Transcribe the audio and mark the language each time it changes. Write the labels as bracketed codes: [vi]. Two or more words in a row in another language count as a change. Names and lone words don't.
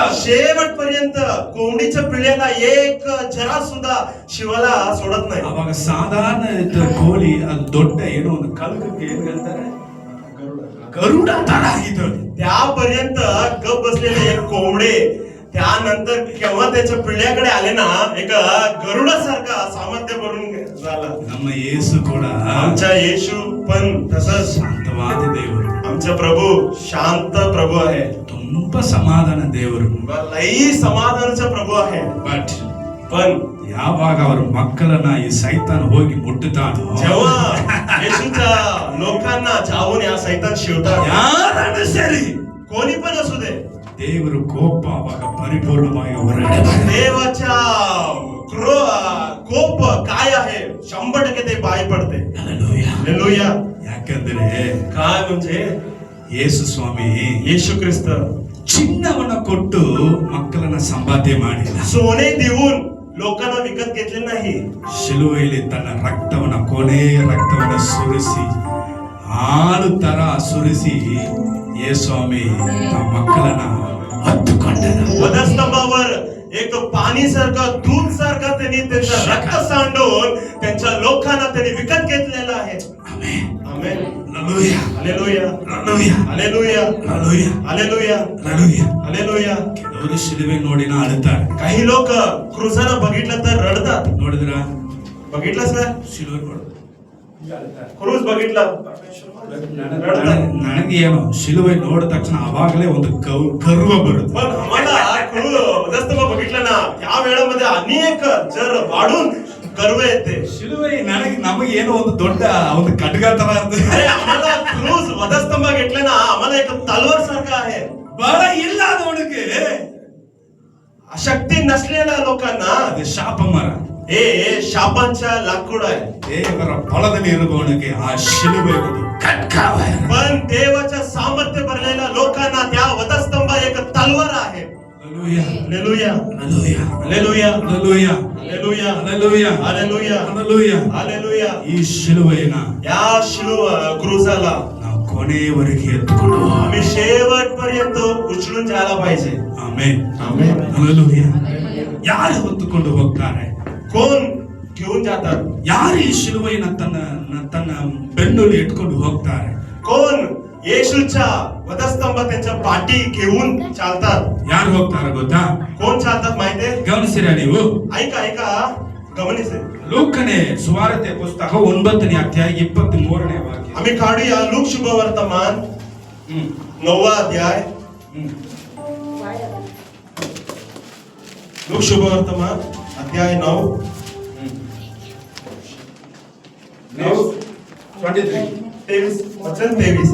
[mr] शेवटपर्यंत कोंबडीच्या पिल्ल्याला एक जरा सुद्धा शिवाला सोडत नाही. [kn] ಅವಾಗ ಸಾಧಾರಣ ಕೋಳಿ ಅದು ದೊಡ್ಡ ಏನೋ ಒಂದು ಕಲ್ಕಕ್ಕೆ ಏನ್ ಹೇಳ್ತಾರೆ, ಗರುಡ ತರ ಆಗಿದ್ದು. [mr] त्यापर्यंत गप बसलेले एक कोंबडे त्यानंतर केव्हा त्याच्या पिढ्याकडे आले ना, एक गरुडासारखा सामर्थ्य भरून झाला. [kn] ನಮ್ಮ ಯೇಸು ಕೂಡ [mr] आमचा येशू पण तसंच [kn] ಶಾಂತವಾದ ದೇವರು, [mr] आमचा प्रभू शांत प्रभू आहे, [kn] ತುಂಬಾ ಸಮಾಧಾನ ದೇವರು. [mr] लई समाधानाचा प्रभू आहे. [kn] ಬಟ್ [mr] पण [kn] ಯಾವಾಗ ಅವರ ಮಕ್ಕಳನ್ನ ಈ ಸೈತಾನ ಹೋಗಿ ಮುಟ್ಟುತ್ತಾನೋ, [mr] जेव्हा येशूच्या लोकांना जाऊन या सैतान शिवतात, [kn] ಯಾರನ್ನು ಸರಿ [mr] कोणी पण असू दे, [kn] ದೇವರ ಕೋಪ ಅವಾಗ ಪರಿಪೂರ್ಣವಾಗಿ ಹೊರಗಡೆ ಬರುತ್ತೆ. [mr] देवाच्या कोप काय आहे 100% ते बाहेर पडते. Hallelujah. हालेलुया. [kn] ಯಾಕಂದ್ರೆ [mr] काय म्हणजे [kn] ಯೇಸು ಸ್ವಾಮಿ [mr] येशू ख्रिस्त [kn] ಚಿನ್ನವನ್ನ ಕೊಟ್ಟು ಮಕ್ಕಳನ್ನ ಸಂಪಾದನೆ ಮಾಡಿಲ್ಲ, [mr] सोने देऊन लोकांना विकत घेतले नाही. [kn] ಶಿಲುವೆಯಲ್ಲಿ ತನ್ನ ರಕ್ತವನ್ನ, ಕೊನೆಯ ರಕ್ತವನ್ನ ಸುರಿಸಿ, ಹಾಲು ತರ ಸುರಿಸಿ ಯೇಸ್ವಾಮಿ ತಮ್ಮ ಮಕ್ಕಳನ್ನ ಹತ್ತುಕೊಂಡರು. [mr] वधस्तंभावर एक पाणी सारखं, दूध सारखं त्यांनी त्यांचं रक्त सांडून त्यांच्या लोकांना त्यांनी विकत घेतलेलं आहे. [kn] ಆಮೆನ್. [mr] आमेन. Hallelujah. हालेलुया. Hallelujah. हालेलुया. Hallelujah. हालेलुया. Hallelujah. हालेलुया. [kn] ಕೆಲವರು ಶಿಲುವೆ ನೋಡಿನ ಅಳುತ್ತಾರೆ. [mr] काही लोक क्रूजाला बघितलं तर रडतात. [kn] ನೋಡಿದ್ರ [mr] बघितलंस का? [kn] ಶಿಲುವೆ ನೋಡು, [mr] क्रूज बघितला [kn] ನನಗೆ ಏನು ಶಿಲುವೆ ನೋಡಿದ ತಕ್ಷಣ ಅವಾಗಲೇ ಒಂದು ಗರ್ವ ಬರುತ್ತೆ. [mr] पण आम्हाला वधस्तंभ बघितलं ना, त्या वेळामध्ये अनेक जर वाढून गर्व येते. [kn] ಶಿಲುವೆ ನಮಗೆ ಏನೋ ಒಂದು ದೊಡ್ಡ ಒಂದು ಖಡ್ಗ ತರ ಇರ್ತದೆ. [mr] अरे आम्हाला क्रूज वधस्तंभ घेतले ना, आम्हाला एक तलवार सारखं आहे. [kn] ಬಲ ಇಲ್ಲದವನಿಗೆ [mr] शक्ती नसलेल्या लोकांना [kn] ಅದು ಶಾಪ ಮರ. [mr] हे शापांच्या लाकूड आहे. [kn] ದೇವರ ಫಲದಲ್ಲಿ ಇರುವವನಿಗೆ ಆ ಶಿಲುವೆ ಒಂದು ಖಡ್ಗವೇ. [mr] पण देवाच्या सामर्थ्य भरलेल्या लोकांना त्या वधस्तंभ एक तलवार आहे. Hallelujah. हालेलुया. Hallelujah. हालेलुया. Hallelujah. हालेलुया. Hallelujah. हालेलुया. Hallelujah. हालेलुया. [kn] ಈ ಶಿಲುವೆಯನ್ನ [mr] या क्रूजाला [kn] ನಾವು ಕೊನೆಯವರೆಗೆ ಎತ್ತುಕೊಂಡು ಹೋಗೋಣ. [mr] आम्ही शेवटपर्यंत उचलून जायला पाहिजे. [kn] ಆಮೆನ್. [mr] आमेन. [kn] Hallelujah. ಯಾರು ಹೊತ್ತುಕೊಂಡು ಹೋಗ್ತಾರೆ? [mr] कोण घेऊन जातात? [kn] ಯಾರು ಈ ಶಿಲುವೆಯನ್ನ ತನ್ನ ಬೆನ್ನಲ್ಲಿ ಇಟ್ಕೊಂಡು ಹೋಗ್ತಾರೆ? [mr] कोण येशूच्या वधस्तंभ त्यांच्या पाठी घेऊन चालतात? [kn] ಯಾರು ಹೋಗ್ತಾರೆ ಗೊತ್ತಾ? [mr] कोण चालतात माहितीये? [kn] ಗಮನಿಸಿರಾ ನೀವು? [mr] ऐका ऐका, गमनिसे. [kn] ಲೂಕನೇ ಸುವಾರ್ತೆ ಪುಸ್ತಕ 9ನೇ ಅಧ್ಯಾಯ 23ನೇ ವಾಕ್ಯ. [mr] आम्ही काढूया लूक शुभवर्तमान 9वा अध्याय. लूक शुभवर्तमान अध्याय 9. 23 वचन 23.